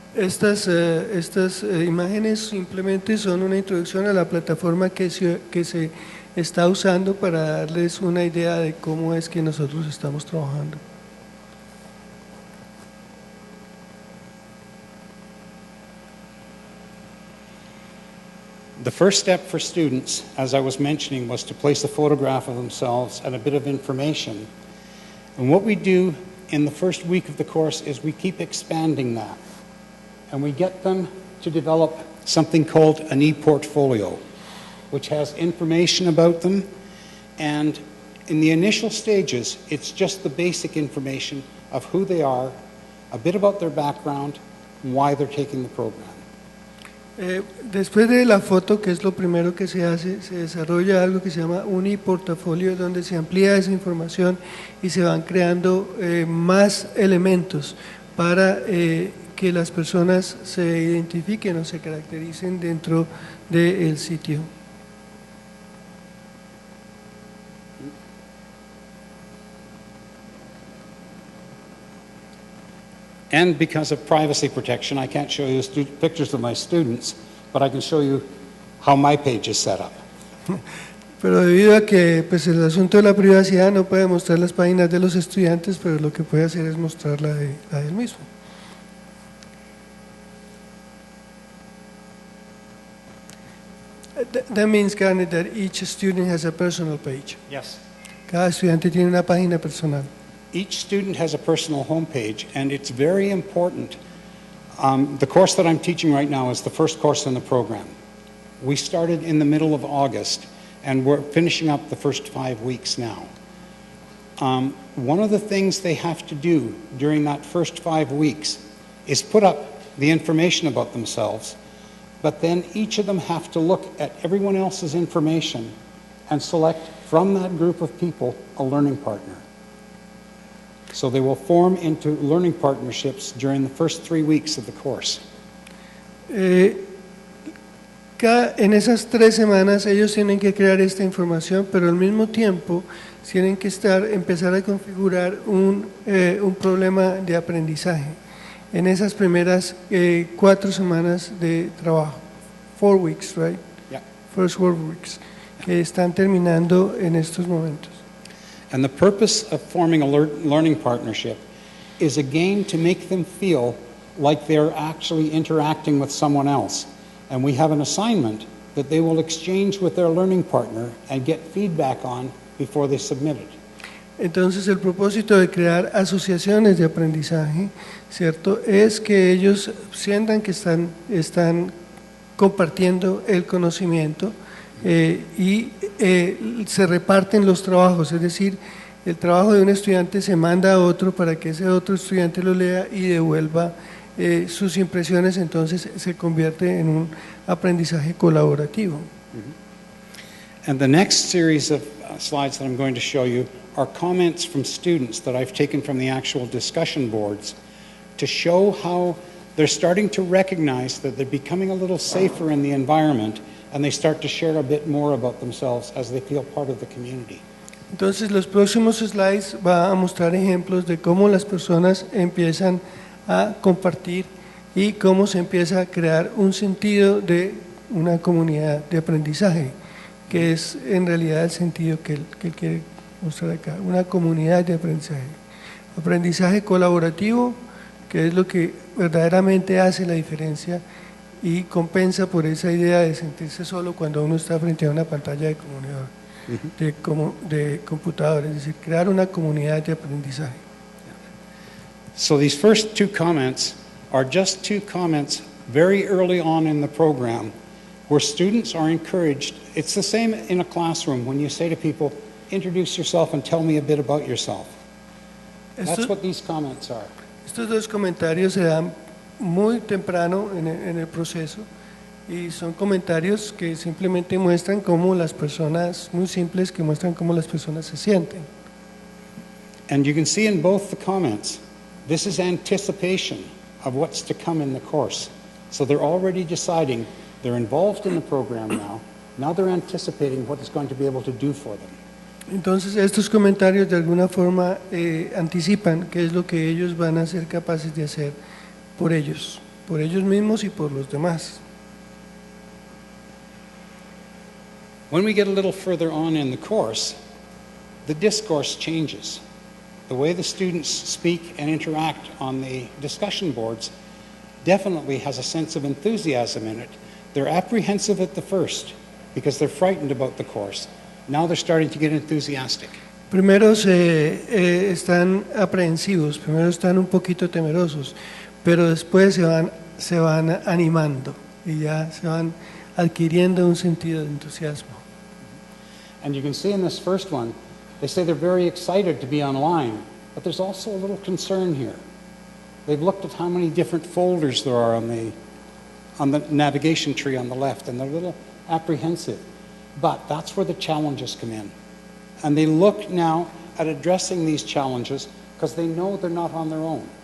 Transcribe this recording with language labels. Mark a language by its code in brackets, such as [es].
[es] Estas imágenes simplemente son una introducción a la plataforma que se está usando para darles una idea de cómo es que nosotros estamos trabajando. [en] The first step for students, as I was mentioning, was to place a photograph of themselves and a bit of information. And what we do in the first week of the course is we keep expanding that. And we get them to develop something called an e-portfolio, which has information about them. And in the initial stages, it's just the basic information of who they are, a bit about their background, and why they're taking the program. [es] Después de la foto, que es lo primero que se hace, se desarrolla algo que se llama un e-portafolio, donde se amplía esa información y se van creando más elementos para que las personas se identifiquen o se caractericen dentro del sitio. [en] And because of privacy protection, I can't show you pictures of my students, but I can show you how my page is set up. [es] Pero debido a que pues, el asunto de la privacidad no puede mostrar las páginas de los estudiantes, pero lo que puede hacer es mostrar la de él mismo. [en] That means, Garnet, that each student has a personal page. Yes. [es] Cada estudiante tiene una página personal. [en] Each student has a personal homepage, and it's very important. The course that I'm teaching right now is the first course in the program. We started in the middle of August, and we're finishing up the first 5 weeks now. One of the things they have to do during that first 5 weeks is put up the information about themselves, but then each of them have to look at everyone else's information and select from that group of people a learning partner. So they will form into learning partnerships during the first 3 weeks of the course. [es] En esas 3 semanas ellos tienen que crear esta información, pero al mismo tiempo tienen que empezar a configurar un problema de aprendizaje en esas primeras 4 semanas de trabajo. [en] 4 weeks, right? First Workweeks, [es] que están terminando en estos momentos. [en] And the purpose of forming a learning partnership is again to make them feel like they're actually interacting with someone else. And we have an assignment that they will exchange with their learning partner and get feedback on before they submit it. [es] Entonces el propósito de crear asociaciones de aprendizaje, ¿cierto?, es que ellos sientan que están compartiendo el conocimiento y se reparten los trabajos, es decir, el trabajo de un estudiante se manda a otro para que ese otro estudiante lo lea y devuelva sus impresiones, entonces se convierte en un aprendizaje colaborativo. [en] And the next series of slides that I'm going to show you are comments from students that I've taken from the actual discussion boards to show how they're starting to recognize that they're becoming a little safer in the environment and they start to share a bit more about themselves as they feel part of the community. [es] Entonces los próximos slides van a mostrar ejemplos de cómo las personas empiezan a compartir y cómo se empieza a crear un sentido de una comunidad de aprendizaje, que es en realidad el sentido que él quiere mostrar acá, una comunidad de aprendizaje. Aprendizaje colaborativo, que es lo que verdaderamente hace la diferencia y compensa por esa idea de sentirse solo cuando uno está frente a una pantalla de comunidad, de computador, es decir, crear una comunidad de aprendizaje. [en] So these first two comments are just two comments very early on in the program where students are encouraged. It's the same in a classroom when you say to people, introduce yourself and tell me a bit about yourself. That's what these comments are. [es] Estos dos comentarios se dan muy temprano en el proceso y son comentarios que simplemente muestran cómo las personas, muy simples, que muestran cómo las personas se sienten. [en] And you can see in both the comments, this is anticipation of what's to come in the course. So they're already deciding, they're involved in the program now. Now they're anticipating what it's going to be able to do for them. [es] Entonces estos comentarios de alguna forma anticipan qué es lo que ellos van a ser capaces de hacer por ellos mismos y por los demás. [en] When we get a little further on in the course, the discourse changes. The way the students speak and interact on the discussion boards definitely has a sense of enthusiasm in it. They're apprehensive at the first because they're frightened about the course. Now they're starting to get enthusiastic. [es] Primero están aprehensivos, primero están un poquito temerosos, pero después se van animando y ya se van adquiriendo un sentido de entusiasmo. [en] And you can see in this first one, they say they're very excited to be online, but there's also a little concern here. They've looked at how many different folders there are on the navigation tree on the left, and they're a little apprehensive. But that's where the challenges come in. And they look now at addressing these challenges because they know they're not on their own.